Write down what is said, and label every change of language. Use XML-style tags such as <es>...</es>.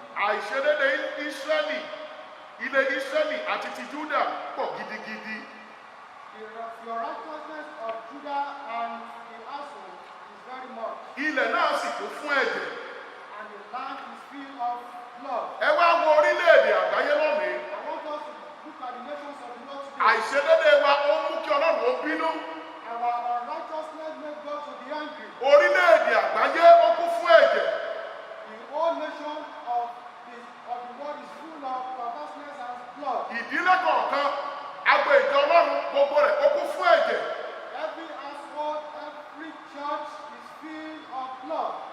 <yo>àìṣedéédé Ísírẹ́lì ilé Ísírẹ́lì àti ti Júdà pọ̀ gidigidi.</yo> <en>your righteousness of Judah and the household is very much,</en> <yo>ilẹ̀ náà sì kún fún ẹ̀jẹ̀.</yo> <en>and the land is filled of blood.</en> <yo>ẹ wá wo orílẹ̀-èdè àgbáyé lónìí.</yo> <en>I want us to look at the nations of the world today.</en> <yo>àìṣedéédé wa ó mú kí Ọlọ́run ó bínú.</yo> <en>Our unrighteousness made God to be angry.</en> <yo>orílẹ̀-èdè àgbáyé ó kún fún ẹ̀jẹ̀.</yo> <en>The whole nation of the world is full of perverseness and blood.</en> <yo>ìdílé kọ̀ọ̀kan agbo ìjọ Ọlọ́run gbogbo rẹ̀ ó kún fún ẹ̀jẹ̀.</yo> <en>Every household, every church is filled of blood.</en>